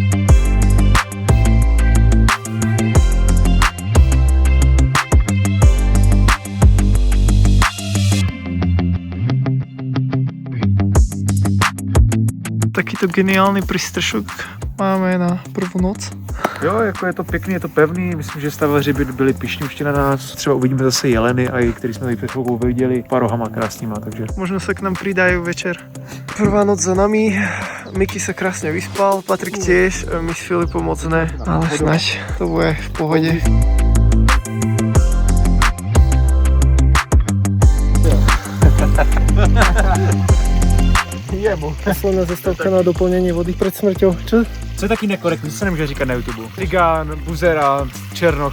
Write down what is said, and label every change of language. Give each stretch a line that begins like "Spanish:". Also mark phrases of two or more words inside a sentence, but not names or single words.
Slovak: Takýto geniálny prístrešok máme na prvú noc.
Czech: Jo, jako je to pěkný, je to pevný, myslím, že stavaři byli pyšní už na nás. Třeba uvidíme zase jeleny, a i který jsme tady před chvilkou viděli, pár rohama krásnýma, takže...
Slovak: Možno sa k nám pridajú večer. Prvá noc za nami, Miky sa krásne vyspal, Patrik tiež, my s Filipom
Czech: moc ne,
Slovak: ale snaď to bude v pohode. Posledná zastávka na
Czech: doplnění vody před
Slovak: smrťou. Čo?
Czech: Co je taky nekorektní, co se nemůže říkat na YouTube? Cigán, buzera, černoch.